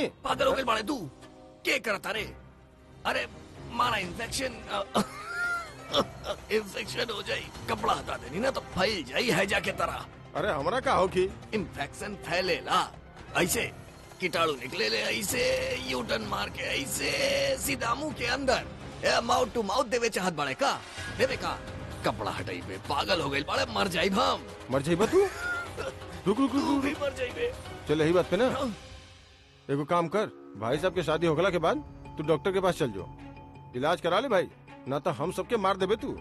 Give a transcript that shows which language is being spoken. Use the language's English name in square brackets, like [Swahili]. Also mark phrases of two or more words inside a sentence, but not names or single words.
[Bhojpuri] पागल हो गए बाड़े तू, क्या करता रे? अरे मारा इन्फेक्शन इन्फेक्शन हो जाई, कपड़ा हटा देनी ना तो फैल जाई हैजा के तरह। अरे हमरा का हो की? इन्फेक्शन फैलेला ऐसे, कीटाणु निकले ले ऐसे, यूटर्न मार के ऐसे सीधा मुंह के अंदर [English] mouth to mouth [Bhojpuri] देवे चाहत बड़े का देवे का। कपड़ा हटाई बे, पागल हो गई बड़े, मर जाई हम। मर जाई तू? रुक रुक तू रुक भी मर जाई बे। चल यही बात पे ना एगो काम कर, भाई साहब के शादी होगला के बाद तू डॉक्टर के पास चल जो, इलाज करा ले भाई, ना तो हम सबके मार देबे तू।